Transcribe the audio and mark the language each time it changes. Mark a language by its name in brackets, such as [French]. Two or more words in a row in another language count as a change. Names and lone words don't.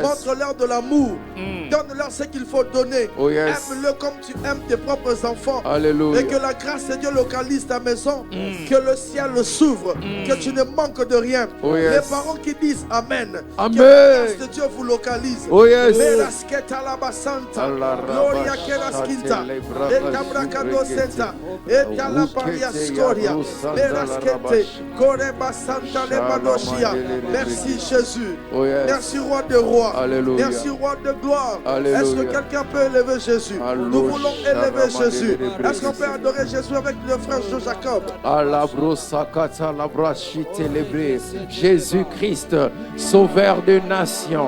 [French] Montre-leur de l'amour. Donne-leur ce qu'il faut donner. [English] Oh, yes. [French] Aime-le comme tu aimes tes propres enfants. Alléluia. Et que la grâce de Dieu localise ta maison. Que le ciel s'ouvre. Que tu ne manques de rien. [English] Oh, yes. [French] Les parents qui disent Amen. Amen. Que la grâce de Dieu vous localise. [English] Oh, yes. Merasketa labasanta. Allah Gloria rabba keraskinta. shate lebraka Etabrakado zubrekete. senta. Etala paria scoria. Meraskete. Koreba santa lebadoshia. [French] Merci Jésus. [English] Oh, yes. [French] Merci roi de rois. Alléluia. Merci roi de gloire. Alléluia. Est-ce que quelqu'un peut élever Jésus? Nous voulons élever Jésus. Est-ce qu'on peut adorer Jésus avec le frère Jean Jacob? Jésus-Christ, sauveur des nations.